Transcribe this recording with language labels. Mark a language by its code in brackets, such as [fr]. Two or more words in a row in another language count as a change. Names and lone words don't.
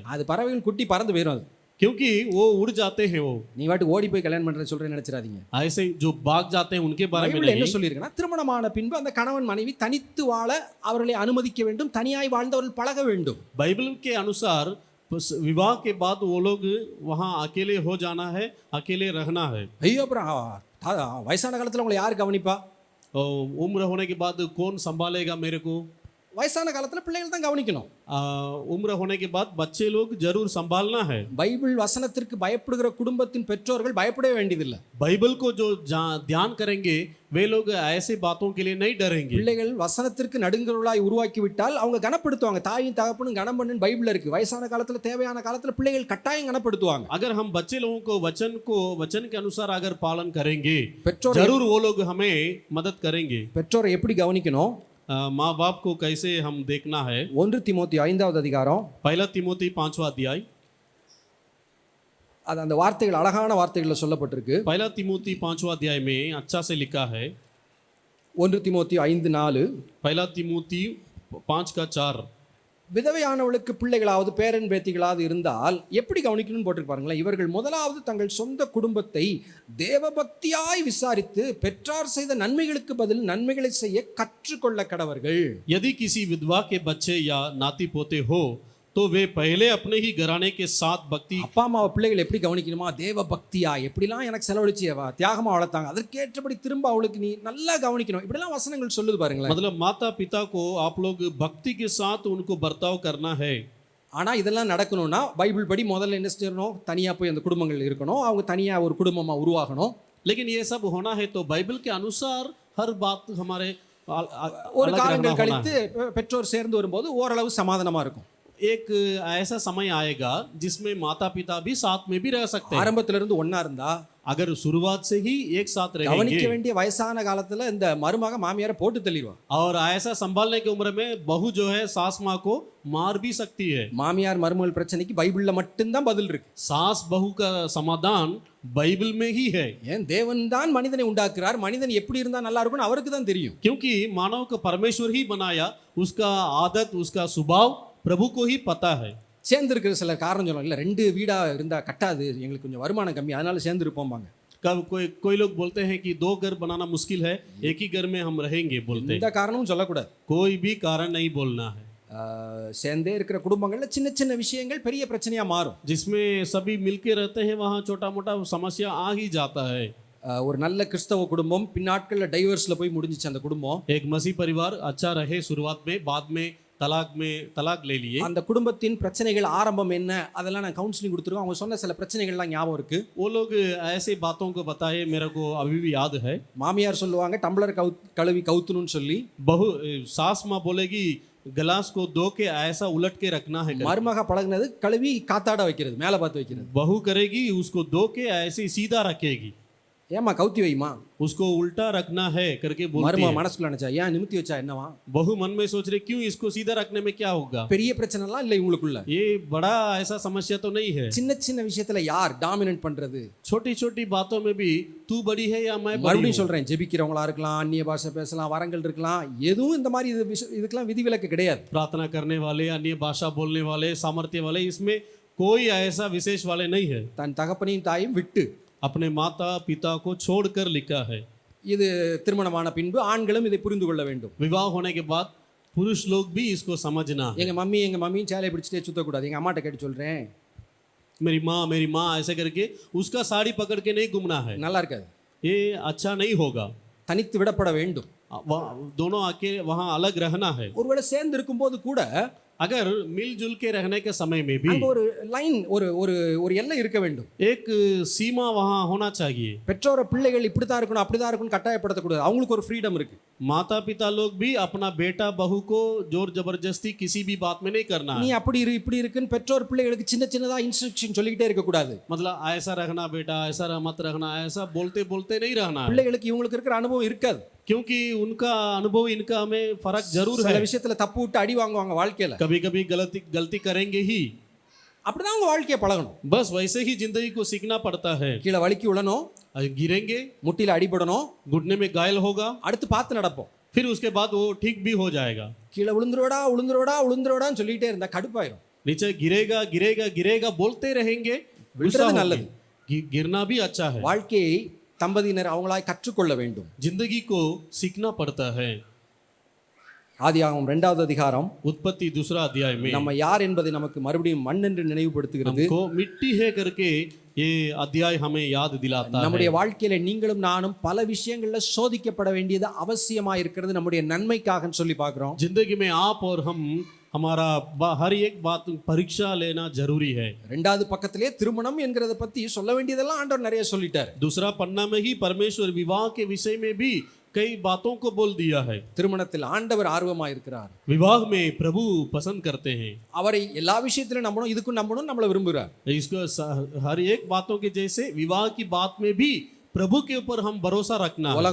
[ta] அது பறவைகள் குட்டி பறந்து போயிடும். அது [hi] क्योंकि वो उड़ जाते हैं, वो [ta] நீ வாட்டு ஓடி போய் கல்யாணம் பண்றேன்னு சொல்றேன்னு நினைச்சிடாதீங்க. [hi] ऐसे जो भाग जाते हैं उनके बारे में [ta] பைபிள்ல என்ன [hi] नहीं। [ta] சொல்லியிருக்குன்னா, திருமணமான பின்பு அந்த கணவன் மனைவி தனித்து வாழ அவர்களை அனுமதிக்க வேண்டும், தனியாய் வாழ்ந்தவர்கள் பழக வேண்டும். [hi] बाइबल के अनुसार विवाह के बाद वो लोग वहाँ अकेले हो जाना है, अकेले रहना है। [ta] ஐயோ, அப்புறம் வயசான காலத்துல உங்களை யார் கவனிப்பா? [hi] और उम्र होने के बाद कौन संभालेगा मेरे को? [ta] வயசான காலத்துல பிள்ளைகள் தான் கவனிக்கணும். [hi] उम्र होने के बाद बच्चे लोग जरूर संभालना है। [ta] பைபிள் வசனத்திற்கு பயப்படுகிற குடும்பத்தின் பெற்றோர்கள் பயப்படவே வேண்டியதில்லை. [hi] बाइबल को जो ध्यान करेंगे वे लोग ऐसे बातों के लिए नहीं डरेंगे। [ta] பிள்ளைகள் வசனத்திற்கு நடுங்குறவர்களாய் உருவாக்கி விட்டால் அவங்க கனப்படுத்துவாங்க. தாயும் தகப்பனும் கனம் பண்ணுன்னு பைபிள்ல இருக்கு. வயசான காலத்துல தேவையான காலத்துல பிள்ளைகள் கட்டாயம் கனப்படுத்துவாங்க. [hi] अगर हम बच्चे लोगों को वचन के अनुसार अगर पालन करेंगे [ta] பெற்றோர் [hi] जरूर वो लोग हमें मदद करेंगे। [ta] பெற்றோரை எப்படி கவனிக்கணும்? [hi] माँ बाप को कैसे हम देखना है? [ta] 1 தீமோத்தி 5வது அதிகாரம், [hi] पहला तिमोथी 5वां अध्याय, [ta] அது அந்த வார்த்தைகள் அழகான வார்த்தைகளில் சொல்லப்பட்டிருக்கு. [hi] पहला तिमोथी 5वां अध्याय में अच्छा से लिखा है। [ta] 1 தீமோத்தி 5:4, [hi] पहला तिमोथी 5:4, [ta] விதவையானவளுக்கு பிள்ளைகளாவது பேரன் பேத்திகளாவது இருந்தால் எப்படி கவனிக்கணும்னு போட்டிருப்பாருங்களேன். இவர்கள் முதலாவது தங்கள் சொந்த குடும்பத்தை தேவபக்தியாய் விசாரித்து பெற்றார் செய்த நன்மைகளுக்கு பதில் நன்மைகளை செய்ய கற்றுக்கொள்ள கடவர்கள். [hi] यदि किसी विधवा के बच्चे या नाती पोते हो तो वे पहले अपने ही घराने के साथ भक्ति। [ta] அப்பா அம்மாவை பிள்ளைகள் எப்படி கவனிக்கணுமா? தேவ பக்தியா, எப்படிலாம் எனக்கு செலவழிச்சு தியாகமா வளர்த்தாங்க, அதற்கேற்றபடி திரும்ப அவளுக்கு நீ நல்லா கவனிக்கணும். இப்படிலாம் வசனங்கள் சொல்லுது பாருங்களேன். [hi] मतलब माता पिता को आप लोग भक्ति के साथ उनको बर्ताव करना है। [ta] ஆனா இதெல்லாம் நடக்கணும்னா பைபிள் படி முதல்ல என்ன செய்யணும்? தனியா போய் அந்த குடும்பங்கள் இருக்கணும், அவங்க தனியா ஒரு குடும்பமா உருவாகணும். [hi] लेकिन ये सब होना है तो बाइबल के अनुसार हर बात हमारे [ta] ஒரு [hi] अलग रहना [ta] காலங்கள் [hi] होना [ta] கழித்து பெற்றோர் சேர்ந்து வரும்போது ஓரளவு சமாதானமா இருக்கும். [hi] एक ऐसा समय आएगा जिसमें माता पिता भी साथ में भी रह सकते हैं। [ta] ஆரம்பத்துல இருந்து ஒண்ணா இருந்தா, [hi] अगर शुरुआत से ही एक साथ [ta] கவனிக்க [hi] रहेंगे [ta] வேண்டிய வயசான காலத்துல இந்த மருமக மாமியாரை போட்டு தள்ளிடுவா. [hi] और ऐसा संभालने की उम्र में बहू जो है सास माँ को मार भी सकती है। [ta] மாமியார் மருமகள் பிரச்சனைக்கு பைபிள்ல மட்டும்தான் பதில் இருக்கு. [hi] सास बहू का समाधान बाइबल में ही है, [ta] ஏன் தேவன் தான் மனிதனை உண்டாக்குறார், மனிதன் எப்படி இருந்தா நல்லா இருக்கும்னு அவருக்கு தான் தெரியும். [hi] क्योंकि मानव को परमेश्वर ही बनाया, उसका आदत उसका स्वभाव प्रभु को ही पता है। [ta] சேர்ந்து இருக்கிற சில காரணம் சொல்லலாம், இல்லை 2 வீடா இருந்தா கட்டாது, எங்களுக்கு கொஞ்சம் வருமானம் கம்மி, அதனால சேர்ந்து இருப்போம்பாங்க. [hi] कब कोई लोग बोलते हैं कि 2 घर बनाना मुश्किल है, एक ही घर में हम रहेंगे बोलते हैं। [ta] இந்த காரணமும் சொல்லக்கூடாது. [hi] कोई भी कारण नहीं बोलना है। [ta] சேர்ந்தே இருக்கிற குடும்பங்கள்ல சின்ன சின்ன விஷயங்கள் பெரிய பிரச்சனையா மாறும். [hi] जिसमें सभी मिलके रहते हैं वहाँ छोटा मोटा समस्या आ ही जाता है। [ta] ஒரு நல்ல கிறிஸ்தவ குடும்பம் பின்னாட்கள்ல டைவர்ஸ்ல போய் முடிஞ்சிச்சு அந்த குடும்பம். [hi] एक मसीह परिवार अच्छा रहे शुरुआत में, बाद में तलाक ले लिए। [ta] அந்த குடும்பத்தின் பிரச்சனைகள் ஆரம்பம் என்ன அதெல்லாம் நான் கவுன்சிலிங் கொடுத்துருக்கோம். அவங்க சொன்ன சில பிரச்சனைகள்லாம் ஞாபகம் இருக்கு. [hi] वो लोग ऐसे बातों को बताए, मेरे को अभी भी याद है। [ta] மாமியார் சொல்லுவாங்க டம்ளர் கழுவி கவுத்தணும்னு சொல்லி, [hi] बहु सास माँ बोलेगी गिलास को धो के ऐसा उलट के रखना है। [ta] மருமக பழகுனது கழுவி காத்தாட வைக்கிறது, மேலே பார்த்து வைக்கிறது. [hi] बहू करेगी उसको धो के ऐसे सीधा रखेगी, [ta] ஏமா கவுத்தி வைமா, [hi] उसको उल्टा रखना है करके बोलती [ta] மருமக [hi] है। [ta] மனசுக்குள்ள நினைச்சா ஏன் நிமித்தி வச்சா என்னவா? [hi] बहू मन में सोच रही क्यों इसको सीधा रखने में क्या होगा? [ta] பெரிய பிரச்சனைலாம் இல்லை இவங்களுக்குள்ள. [hi] ये बड़ा ऐसा समस्या तो नहीं है। [ta] சின்ன சின்ன விஷயத்துல யார் டாமினன்ட் பண்றது? [hi] छोटी छोटी बातों में भी तू बड़ी है या मैं बड़ी [ta] மறுபடியும் [hi] हूँ? [ta] சொல்றேன், ஜெபிக்கிறவங்களா இருக்கலாம், அந்நிய பாஷை பேசலாம், வரங்கள் இருக்கலாம், எதுவும் இந்த மாதிரி இதுக்கெல்லாம் விதிவிலக்கு கிடையாது. [hi] प्रार्थना करने वाले, अन्य भाषा बोलने वाले, सामर्थ्य वाले, इसमें कोई ऐसा विशेष वाले नहीं है। [ta] தன் தகப்பனையும் தாயும் விட்டு [hi] अपने माता पिता को छोड़कर लिखा है। [ta] இது திருமணமான பின்பு ஆண்களும் இதை புரிந்து கொள்ள வேண்டும். [hi] विवाह होने के बाद पुरुष लोग भी इसको समझना है। [ta] எங்க மம்மியும் சேலை பிடிச்சிட்டே சுத்தக்கூடாது. எங்க அம்மாட்ட கேட்டு சொல்றேன், [hi] मेरी माँ ऐसे करके उसका साड़ी पकड़ के नहीं घूमना है, [ta] நல்லா இருக்காது. [hi] ये अच्छा नहीं होगा। [ta] தனித்து விடப்பட வேண்டும். [hi] दोनों आके वहाँ अलग रहना है। [ta] ஒருவேளை சேர்ந்து இருக்கும்போது கூட [hi] अगर मिलजुल के रहने के समय में भी [ta] அங்க ஒரு லைன், ஒரு எல்லை இருக்க வேண்டும். [hi] एक सीमा वहाँ होना चाहिए। [ta] பெற்றோர பிள்ளைகள் இப்படித்தான் இருக்கணும் அப்படிதான் இருக்கணும் கட்டாயப்படுத்தக்கூடாது. அவங்களுக்கு ஒரு ஃப்ரீடம் இருக்கு. [hi] माता पिता लोग भी अपना बेटा बहू को जोर जबरदस्ती किसी भी बात में नहीं करना [ta] நீ [hi] है। [ta] அப்படி இரு இப்படி இருக்குன்னு பெற்றோர் பிள்ளைகளுக்கு சின்ன சின்னதா இன்ஸ்ட்ரக்ஷன் சொல்லிக்கிட்டே இருக்க கூடாது. [hi] मतलब ऐसा रखना बेटा, ऐसा मत रखना, ऐसा बोलते बोलते नहीं रहना है, [ta] பிள்ளைகளுக்கு இவங்களுக்கு இருக்கிற அனுபவம் இருக்காது. [hi] क्योंकि उनका अनुभव इनका में फर्क जरूर [ta] சில [hi] है। [ta] விஷயத்துல தப்பு விட்டு அடி வாங்குவாங்க வாழ்க்கையில. [hi] कभी कभी गलती करेंगे ही। [ta] அப்படிதான் உங்க வாழ்க்கையை பழகணும். [hi] बस वैसे ही जिंदगी को सीखना पड़ता है। [ta] கீழே வலிக்கு விழணும், [hi] गिरेंगे, [ta] முட்டில அடிபடணும், [hi] घुटने में घायल होगा, [ta] அடுத்து பார்த்து நடப்போம். [hi] फिर उसके बाद वो ठीक भी हो जाएगा। [ta] கீழே விழுந்துருவடா விழுந்துருவடா விழுந்துருவடான்னு சொல்லிட்டே இருந்தா கடுப்பாயிரும். [hi] नीचे गिरेगा गिरेगा गिरेगा बोलते रहेंगे, गुस्सा [ta] விழுறது [hi] होंगे। [ta] நல்லது. [hi] गिरना भी अच्छा है। [ta] வாழ்க்கையை தம்பதியினர் அவங்களாய் கற்றுக்கொள்ள வேண்டும். [hi] जिंदगी को सीखना पड़ता है। [ta] ஆதியாகமம் 2வது அதிகாரம் [hi] उत्पत्ति 2 अध्याय में [ta] நம்ம யார் என்பதை நமக்கு மறுபடியும் மண் என்று நினைவுபடுத்துகிறது. [hi] हमको मिट्टी है करके ये अध्याय हमें याद दिलाता है। [ta] நம்முடைய வாழ்க்கையில நீங்களும் நானும் பல விஷயங்கள்ல சோதிக்கப்பட வேண்டியது அவசியமா இருக்கிறது நம்முடைய நன்மைக்காகன்னு சொல்லி பார்க்கிறோம். [hi] जिंदगी में आप और हम हमारा हर एक बात परीक्षा लेना जरूरी है। [ta] 2வது பக்கத்திலே திருமணம் என்கிறத பத்தி சொல்ல வேண்டியதெல்லாம் ஆண்டவர் நிறைய சொல்லிட்டார். [hi] दूसरा पन्ना में ही परमेश्वर विवाह के विषय में भी कई बातों को बोल दिया है। [ta] திருமணத்தில் ஆண்டவர் ஆர்வமா இருக்கிறார். [hi] विवाह में प्रभु पसंद करते हैं। [ta] அவரை எல்லா விஷயத்திலும் நம்பணும், இதுக்கும் நம்பணும், நம்மள விரும்புகிறார். [hi] इसको हर एक बातों के जैसे विवाह की बात में भी प्रभु के ऊपर हम भरोसा रखना है।